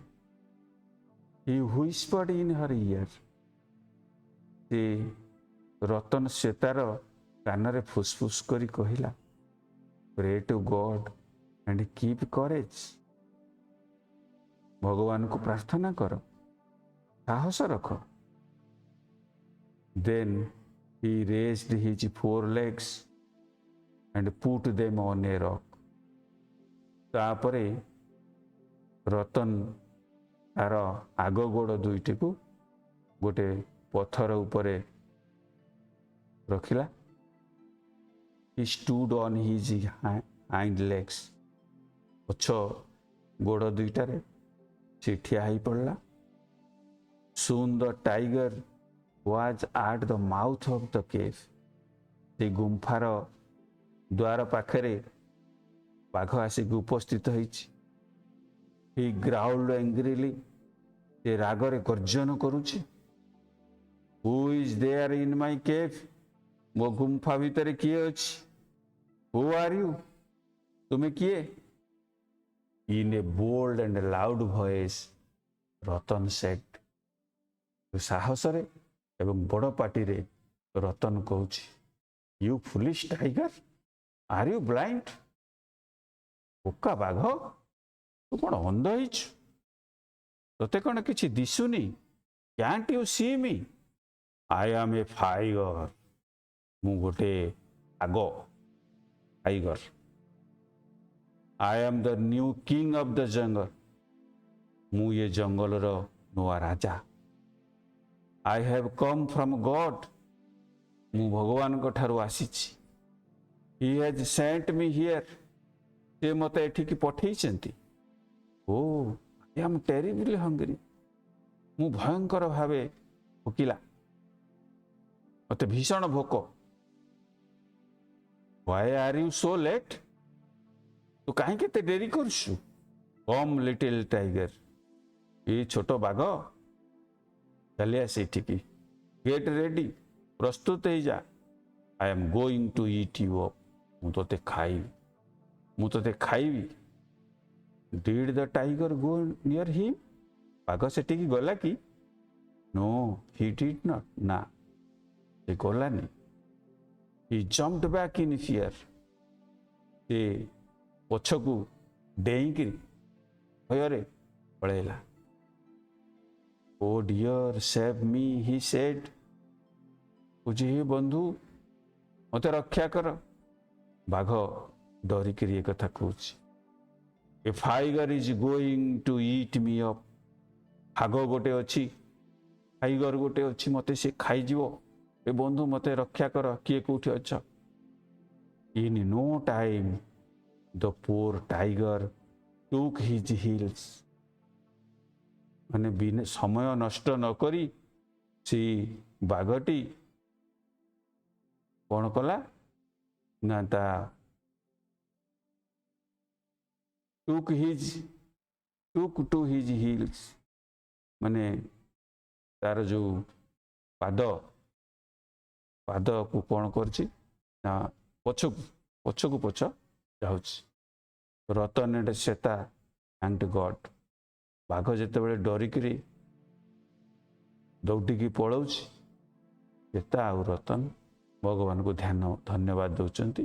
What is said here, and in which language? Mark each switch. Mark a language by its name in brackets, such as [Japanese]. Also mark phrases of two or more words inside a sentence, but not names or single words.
[English] he whispered in her ear, [Odia] ସେ ରତନ ଶ୍ଵେତାର କାନରେ ଫୁସଫୁସ କରି କହିଲା, [English] pray to God and keep courage, [Odia] ଭଗବାନଙ୍କୁ ପ୍ରାର୍ଥନା କର, ସାହସ ରଖ। [English] then he raised his 4 legs and put them on a rock. [Odia] ତାପରେ ରତନ ତାର ଆଗ ଗୋଡ଼ ଦୁଇଟିକୁ ଗୋଟେ ପଥର ଉପରେ ରଖିଲା। [English] He stood on his hind legs, [Odia] ପଛ ଗୋଡ଼ ଦୁଇଟାରେ ସେ ଠିଆ ହେଇ ପଡ଼ିଲା। [English] Soon the tiger was at the mouth of the cave, [Odia] ସେ ଗୁମ୍ଫାର ଦ୍ୱାର ପାଖରେ ବାଘ ଆସିକି ଉପସ୍ଥିତ ହେଇଛି। [English] He growled angrily, [Odia] ସେ ରାଗରେ ଗର୍ଜନ କରୁଛି। [English] Who is there in my cave, [Odia] ମୋ ଗୁମ୍ଫା ଭିତରେ କିଏ ଅଛି? [English] Who are you, [Odia] ତୁମେ କିଏ? [English] In a bold and loud voice, ରତନ said, [Odia] ସାହସରେ ଏବଂ ବଡ଼ ପାଟିରେ ରତନ କହୁଛି, [English] You foolish tiger, are you blind? [Odia] ବୋକା ବାଘ, ତୁ କ'ଣ ଅନ୍ଧ ହେଇଛୁ? ତତେ କ'ଣ କିଛି ଦିଶୁନି? [English] Can't you see me? I am a tiger, [Odia] ମୁଁ ଗୋଟେ ବାଘ, [English] tiger. I am the new king of the jungle, [Odia] ମୁଁ ଏ ଜଙ୍ଗଲର ନୂଆ ରାଜା। [English] I have come from God, [Odia] ମୁଁ ଭଗବାନଙ୍କ ଠାରୁ ଆସିଛି। [English] He has sent me here, [Odia] ସେ ମୋତେ ଏଠିକି ପଠେଇଛନ୍ତି। [English] Oh, I am terribly hungry, [Odia] ମୁଁ ଭୟଙ୍କର ଭାବେ ଭୋକିଲା, ମୋତେ ଭୀଷଣ ଭୋକ। [English] Why are you so late? [Odia] ତୁ କାହିଁକି ଏତେ ଡେରି କରୁଛୁ? [English] Come little tiger, [Odia] ଏ ଛୋଟ ବାଘ, ଚାଲି ଆସ ଏଠିକି। [English] Get ready, [Odia] ପ୍ରସ୍ତୁତ ହେଇଯା। [English] I am going to eat you up, [Odia] ମୁଁ ତୋତେ ଖାଇବି, ମୁଁ ତୋତେ ଖାଇବି। [English] Did the tiger go near him? [Odia] ବାଘ ସେଠିକି ଗଲା କି? [English] No, he did not, [Odia] ନା, ସେ ଗଲାନି। [English] He jumped back in fear, [Odia] ସେ ପଛକୁ ଡେଇଁକିରି ଭୟରେ ପଳେଇଲା। [English] Oh dear, save me, he said, [Odia] କହୁଛି, ହେ ବନ୍ଧୁ, ମୋତେ ରକ୍ଷା କର। ବାଘ ଡରିକିରି ଏ କଥା କହୁଛି। [English] A tiger is going to eat me up, [Odia] ବାଘ ଗୋଟେ ଅଛି, ଟାଇଗର ଗୋଟେ ଅଛି, ମୋତେ ସେ ଖାଇଯିବ। ଏ ବନ୍ଧୁ, ମୋତେ ରକ୍ଷା କର, କିଏ କୋଉଠି ଅଛ? [English] In no time the poor tiger took his heels, [Odia] ମାନେ ସମୟ ନଷ୍ଟ ନ କରି ସେ ବାଘଟି କ'ଣ କଲା ନା, ତା [English] took to his heels, [Odia] ମାନେ ତାର ଯୋଉ ପାଦକୁ କ'ଣ କରିଛି ନା, ପଛକୁ ପଛ ଯାଉଛି। [English] Ratan and Shweta and God, [Odia] ବାଘ ଯେତେବେଳେ ଡରିକିରି ଦୌଡ଼ିକି ପଳାଉଛି, ଶ୍ଵେତା ଆଉ ରତନ ଭଗବାନଙ୍କୁ ଧନ୍ୟବାଦ ଦେଉଛନ୍ତି।